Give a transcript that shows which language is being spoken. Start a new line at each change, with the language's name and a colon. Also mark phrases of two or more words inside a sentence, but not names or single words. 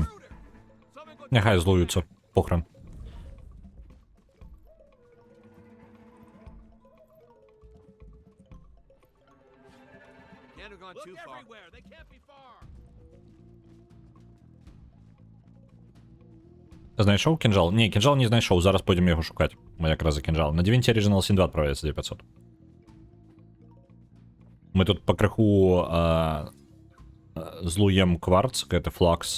Belarusian: Няхай злуюцца. Похрен.
English: Can't have gone too far. Everywhere. They can't be far.
Belarusian: Знайшоў кінжал? Не, кінжал не знайшоў. Зараз пойдзем яго шукаць. Мы якраз за кінжал. На Divinity Original Sin 2 отправляется 9500. Мы тут пакрыху злуем кварц, гэта флакс.